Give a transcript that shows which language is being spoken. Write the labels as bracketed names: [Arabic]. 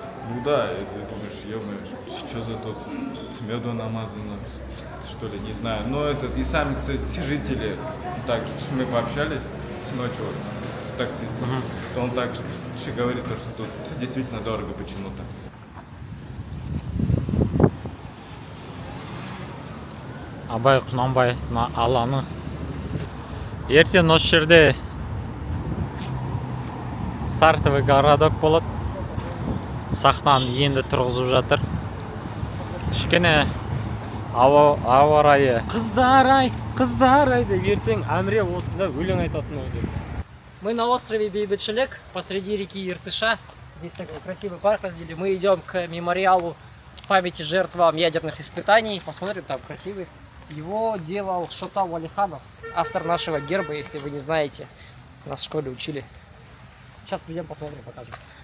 [Russian] Ну да, и ты думаешь, ё-моё, что за тут с меду намазано, что ли, не знаю. Но это и сами, кстати, жители, также мы пообщались с ночью вот с таксистом, то он также говорит, что тут действительно дорого почему-то. [Kazakh] Абай Құнанбаевтың алаңы. Ертең осы жерде [Russian] стартовый городок [Kazakh] болады. Сахнаны енді тұрғызып жатыр. Кішкене ауа райы. Қыздар ай деп ертең Әміре осында өлең айтатын ой деп. [Russian] Мы на острове Бейбітшілік, посреди реки Иртыша. Здесь такой красивый парк разделили. Мы идем к мемориалу памяти жертвам ядерных испытаний. Посмотрим, там красивый. Его делал Шота Валиханов, автор нашего герба, если вы не знаете. Нас в школе учили. Сейчас придем, посмотрим, покажем.